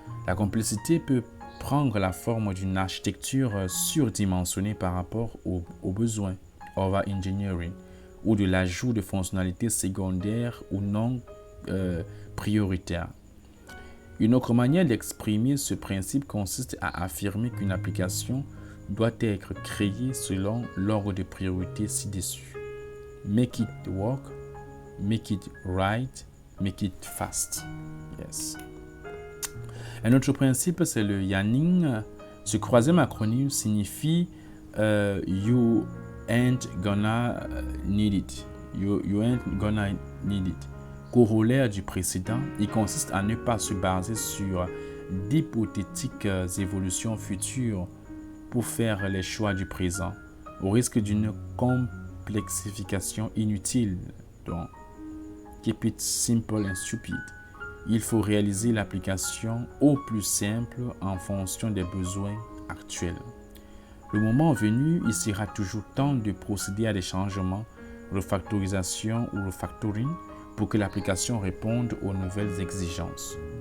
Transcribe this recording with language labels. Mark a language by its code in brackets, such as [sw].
[fr] La complexité peut prendre la forme d'une architecture surdimensionnée par rapport aux besoins, over-engineering, ou de l'ajout de fonctionnalités secondaires ou non prioritaires. Une autre manière d'exprimer ce principe consiste à affirmer qu'une application doit être créée selon l'ordre de priorité ci-dessus. [en] Make it work, make it right, make it fast. Yes. [fr] Un autre principe, c'est le YANNING. Ce troisième acronyme signifie [en] You ain't gonna need it. You ain't gonna need it. [fr] Corollaire du précédent, il consiste à ne pas se baser sur d'hypothétiques évolutions futures pour faire les choix du présent, au risque d'une complexification inutile. [en] Donc, keep it simple and stupid. [fr] Il faut réaliser l'application au plus simple en fonction des besoins actuels. Le moment venu, il sera toujours temps de procéder à des changements, refactorisation ou refactoring, pour que l'application réponde aux nouvelles exigences.